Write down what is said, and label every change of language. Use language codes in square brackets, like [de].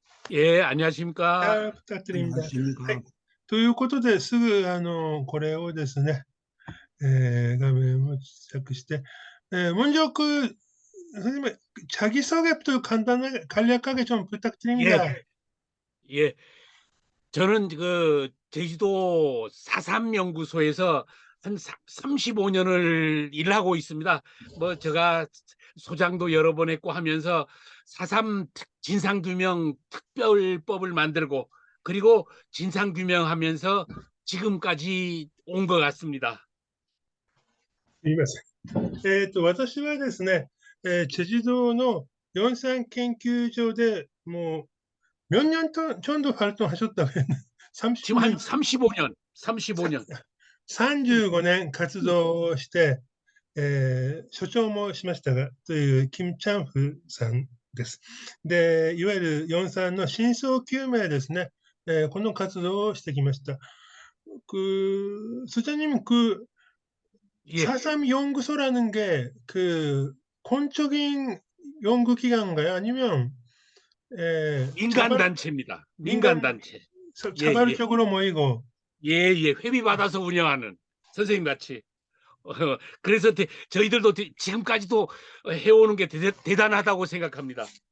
[ko] 예, 안녕하십니까. 부탁드립니다。 안녕하십니까. [ja] はい。ということで、すぐ、これをですね、画面を小さくして、 [ko] 먼저 선생님, 자기소개부터 간략하게 좀 부탁드립니다. 예, 예. 저는 그 제주도 4.3 연구소에서 한 35년을 일하고 있습니다. 뭐 제가 소장도 여러 번 했고 하면서 4.3 진상규명 특별법을 만들고 그리고 진상규명하면서 지금까지 온 것 같습니다. [ja] すみません。私はですね、チェジドの43研究所でもう [ko] 몇 년 정도 활동하셨다고요? 지금 한 35년, 35년. [ja] 35年活動して、所長もしましたが、というキム・チャンフさんです。で、いわゆる43の真相究明ですね、この活動をしてきました。 [ko] 수장님, 예. 4.3 연구소라는 게 공적인 연구기관인가요? 아니면 민간단체입니다. 민간단체. 자발적으로 모이고. 예, 회비 받아서 운영하는 선생님 같이. 그래서 저희들도 지금까지도 해오는 게 대단하다고 생각합니다.